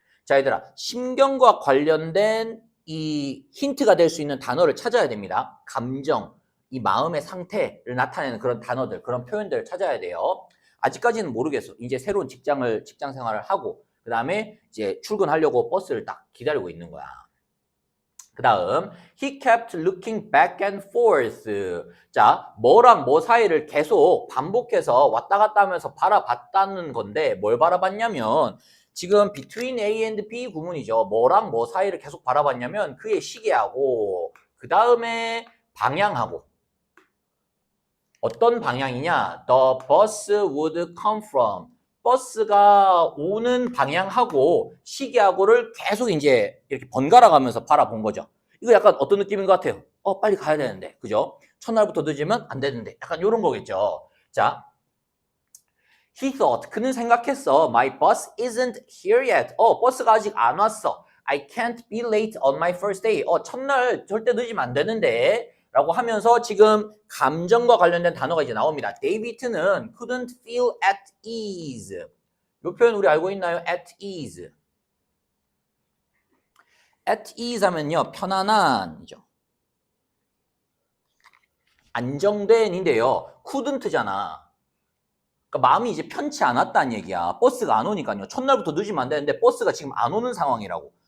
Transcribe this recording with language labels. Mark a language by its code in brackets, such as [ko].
[ko] 자, 얘들아, 심경과 관련된 이 힌트가 될 수 있는 단어를 찾아야 됩니다. 감정, 이 마음의 상태를 나타내는 그런 단어들, 그런 표현들을 찾아야 돼요. 아직까지는 모르겠어. 이제 새로운 직장 생활을 하고, 그 다음에 이제 출근하려고 버스를 딱 기다리고 있는 거야. 그 다음, [en] he kept looking back and forth. [ko] 자, 뭐랑 뭐 사이를 계속 반복해서 왔다 갔다 하면서 바라봤다는 건데, 뭘 바라봤냐면, 지금 [en] between A and B [ko] 구문이죠. 뭐랑 뭐 사이를 계속 바라봤냐면, 그의 시계하고, 그 다음에 방향하고, 어떤 방향이냐? [en] The bus would come from. [ko] 버스가 오는 방향하고 시계하고를 계속 이제 이렇게 번갈아 가면서 바라본 거죠. 이거 약간 어떤 느낌인 것 같아요? 빨리 가야 되는데. 그죠? 첫날부터 늦으면 안 되는데. 약간 이런 거겠죠. 자. [en] He thought. [ko] 그는 생각했어. [en] My bus isn't here yet. [ko] 버스가 아직 안 왔어. [en] I can't be late on my first day. [ko] 첫날 절대 늦으면 안 되는데. 라고 하면서 지금 감정과 관련된 단어가 이제 나옵니다. 데이비드는 [en] couldn't feel at ease. [ko] 이 표현 우리 알고 있나요? [en] at ease. [ko] at ease 하면요. 편안한이죠. 안정된인데요. couldn't잖아. 그러니까 마음이 이제 편치 않았다는 얘기야. 버스가 안 오니까요. 첫날부터 늦으면 안 되는데 버스가 지금 안 오는 상황이라고.